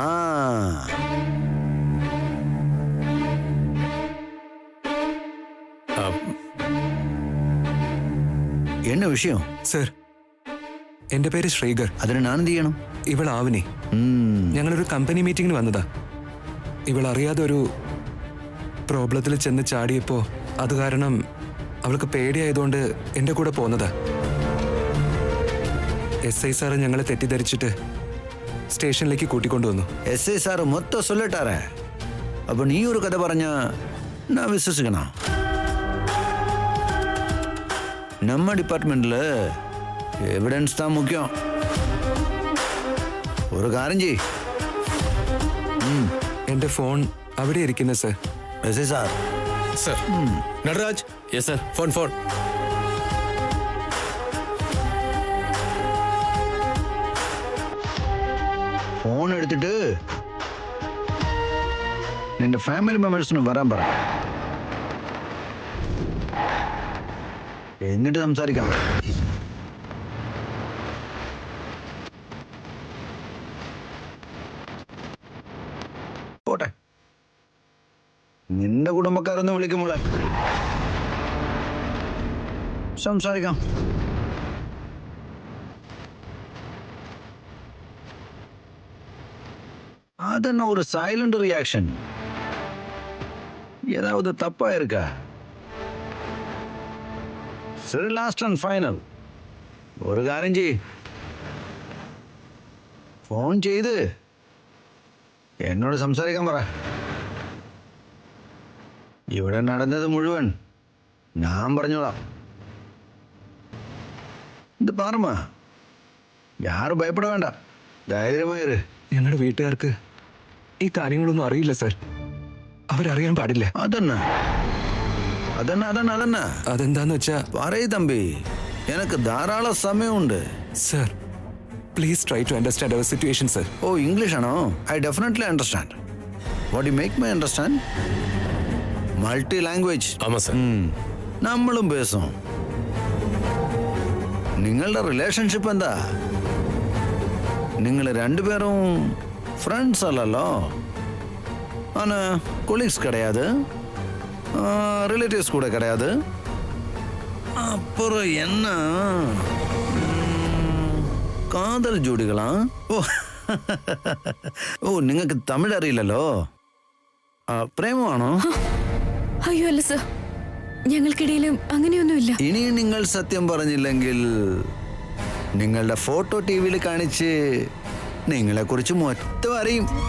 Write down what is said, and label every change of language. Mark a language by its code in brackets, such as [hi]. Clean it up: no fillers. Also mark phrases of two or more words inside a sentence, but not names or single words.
[ta] என்ன விஷயம்? [ml] സർ, എൻ്റെ പേര് ശ്രീകർ. അതിന് ഞാൻ എന്ത് ചെയ്യണം? ഇവൾ ആവിനി. ഞങ്ങളൊരു കമ്പനി മീറ്റിങ്ങിന് വന്നതാ. ഇവൾ അറിയാതെ ഒരു പ്രോബ്ലത്തിൽ ചെന്ന് ചാടിയപ്പോൾ അത് കാരണം അവൾക്ക് പേടിയായതുകൊണ്ട് എൻ്റെ കൂടെ പോന്നതാ. SI സാറ് ഞങ്ങളെ തെറ്റിദ്ധരിച്ചിട്ട് സ്റ്റേഷനിലേക്ക് കൂട്ടിക്കൊണ്ടുവന്നു. SI സാറ് മൊത്തം சொல்லிட்டாரே. അപ്പൊ നീ ഒരു കഥ പറഞ്ഞ ഞാൻ വിശ്വസിക്കണം? [ta] நம்ம [en] department evidence [ta] தான் முக்கியம். ஒரு காரியம் [ml] എൻ്റെ ഫോൺ അവിടെ ഇരിക്കുന്നു സർ. സാർ സർ നടരാജ് [en] Yes sir. [ml] ഫോൺ ഫോൺ എടുത്തിട്ട് നിന്റെ [en] family members [ml] വരാൻ പറ, എന്നിട്ട് സംസാരിക്കാം. പോട്ടെ, നിന്റെ കുടുംബക്കാരൊന്ന് വിളിക്കുമ്പോളെ സംസാരിക്കാം. [ta] அதென்ன ஒரு [en] silent reaction? [ta] ஏதாவது தப்பா இருக்கா? சரி, [en] last and final [ta] ஒரு காரியம் [ml] ചെയ്, ഫോൺ ചെയ്ത് എന്നോട് സംസാരിക്കാൻ പറ. ഇവിടെ നടന്നത് മുഴുവൻ ഞാൻ പറഞ്ഞോളാം. ഇത് പാറമ്മ, [ta] யாரும் பயப்பட வேண்டாம், [ml] ധൈര്യമായിரு. ഞങ്ങളുടെ വീട്ടുകാർക്ക് ഈ കാര്യങ്ങളൊന്നും അറിയില്ല സർ. അവരറിയാൻ പാടില്ല. അതന്നെ അതന്നെ അതന്നെ അതന്നെ അതെന്താന്ന് വെച്ചാ പറയ് തമ്പി, എനിക്ക് ധാരാളം സമയമുണ്ട്. [en] Sir, please try to understand our situation sir. [ml] ഓ, ഇംഗ്ലീഷ് ആണോ? [en] I definitely understand. What you make my understand? Multi language. [ta] ஆமா சார். நம்மளும் பேசும். [ml] നിങ്ങളുടെ റിലേഷൻഷിപ്പ് എന്താ? നിങ്ങൾ രണ്ടുപേരും ഫ്രണ്ട്സ് അല്ലല്ലോ. [ta] ஆனா கொலீக்ஸ் கிடையாது, ரிலேட்டிவ்ஸ் கூட கிடையாது. அப்புறம் என்ன, காதல் ஜோடிகளா? [ml] ഓ, നിങ്ങൾക്ക് തമിഴ് അറിയില്ലല്ലോ. പ്രേമമാണോ? അയ്യോ അല്ല സർ, ഞങ്ങൾക്കിടയിലും അങ്ങനെയൊന്നുമില്ല. ഇനിയും നിങ്ങൾ സത്യം പറഞ്ഞില്ലെങ്കിൽ നിങ്ങളുടെ ഫോട്ടോ ടി വിയിൽ കാണിച്ച് നിങ്ങളെ കുറിച്ച് മൊത്തം അറിയും.